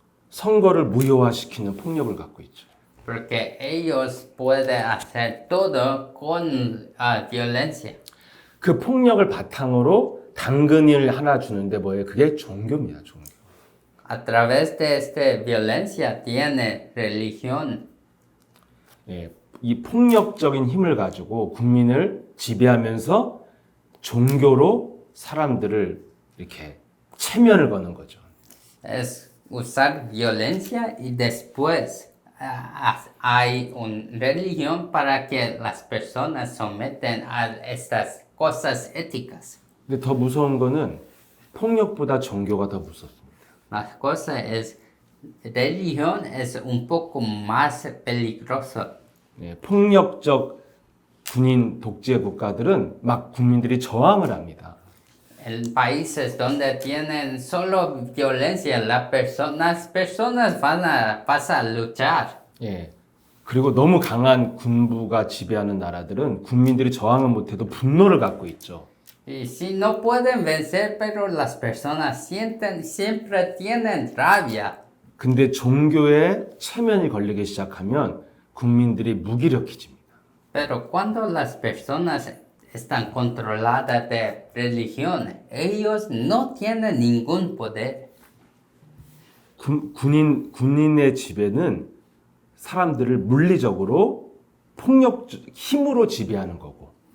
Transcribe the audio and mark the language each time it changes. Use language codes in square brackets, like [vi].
[ko] 선거를 무효화시키는 폭력을 갖고 있죠. [es] porque ellos pueden hacer todo con violencia. [ko] 그 폭력을 바탕으로 당근을 하나 주는데 뭐예요? 그게 종교입니다. 종교. [es] A través de esta violencia tiene religión. [ko] 이 폭력적인 힘을 가지고 국민을 지배하면서 종교로 사람들을 이렇게 체면을 거는 거죠. [es] Es usar violencia y después hay una religión para que las personas someten a estas cosas éticas. [ko] 근데 더 무서운 거는 폭력보다 종교가 더 무섭습니다. [es] La cosa es, religión es un poco más peligroso. [ko] 폭력적 군인 독재 국가들은 막 국민들이 저항을 합니다. [es] En países donde tienen solo violencia, las personas van a pasar a luchar. [ko] 그리고 너무 강한 군부가 지배하는 나라들은 국민들이 저항을 못해도 분노를 갖고 있죠. [es] Y si no pueden vencer, pero las personas siempre tienen rabia. [ko] 근데 종교에 체면이 걸리기 시작하면 국민들이 무기력해집니다. [es] Pero cuando las personas están controladas de religión, ellos no tienen ningún poder. [ko] 군인의 지배는 사람들을 물리적으로 힘으로 지배하는 거고.